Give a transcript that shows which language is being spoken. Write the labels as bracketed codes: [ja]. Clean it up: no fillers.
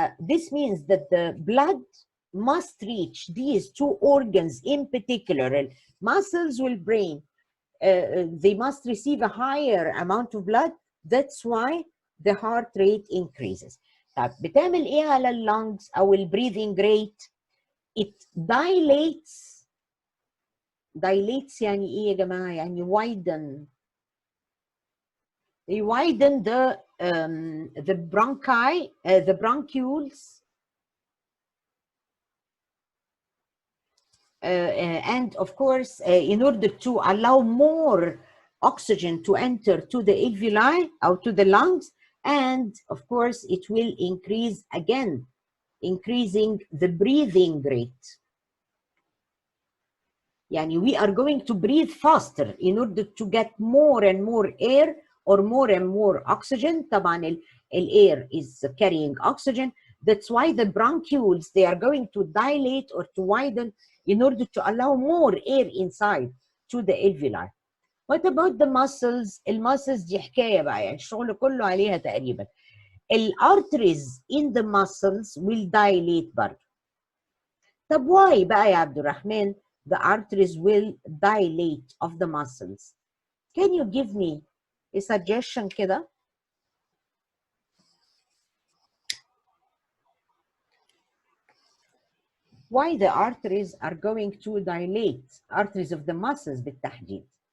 [en] This means that the blood must reach these two organs in particular, muscles and brain. They must receive a higher amount of blood. That's why the heart rate increases. [ar] طب بتعمل ايه على اللونجز او البريذنج ريت؟ [en] It dilates. [ar] Dilates يعني ايه يا جماعه؟ يعني [en] widen. They widen the bronchi, the bronchioles, and of course, in order to allow more oxygen to enter to the alveoli or to the lungs, and of course, it will increase again, increasing the breathing rate. Yani we are going to breathe faster in order to get more and more air or more and more oxygen. طبعا air is carrying oxygen. That's why the bronchioles, they are going to dilate or to widen in order to allow more air inside to the alveoli. What about the muscles? [ar] المسلز دي حكاية بقى، يعني الشغل كله عليها تقريبا. [en] الارteries in the muscles will dilate برضه. طب why بقى يا عبد الرحمن the arteries will dilate of the muscles? Can you give me a suggestion كده؟ Why the arteries are going to dilate, arteries of the muscles بالتحديد.